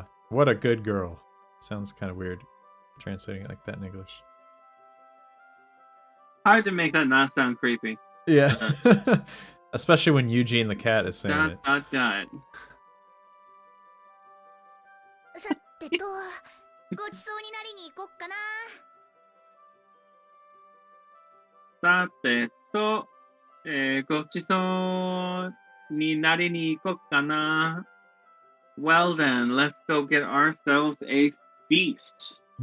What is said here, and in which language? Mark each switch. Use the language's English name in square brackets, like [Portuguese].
[English] What a good girl. Sounds kind of weird translating it like that in English. Hard to make that not sound creepy. Yeah. Especially when Eugene the cat is saying it. Dot. [Japanese] さてと、ごちそうになりに行こっかな。さてと、ごちそうになりに行こっかな。 [English] Well then, let's go get ourselves a feast.